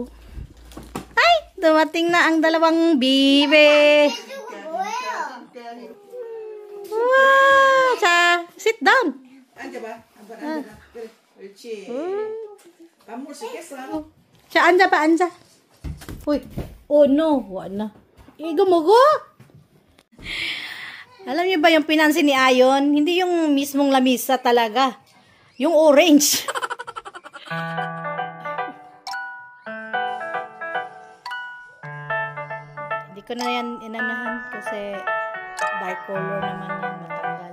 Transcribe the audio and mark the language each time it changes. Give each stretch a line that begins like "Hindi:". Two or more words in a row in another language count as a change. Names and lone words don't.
Filipino: Ay, dumating na ang dalawang bibe.
English: Wow, sit down.
Korean: 앉아봐. 한번 앉아봐. 그래, 그렇지. 밥 먹을 수 있겠어? 앉아 pa, 앉아.
Filipino: Uy, oh no, wala na. Igo mo go. Alam niyo ba yung pinansin ni Ayon? Hindi yung mismong lamisa talaga. Yung orange. Hindi ko na yan inanahan kasi
English: dark color
Filipino: naman yan matanggal.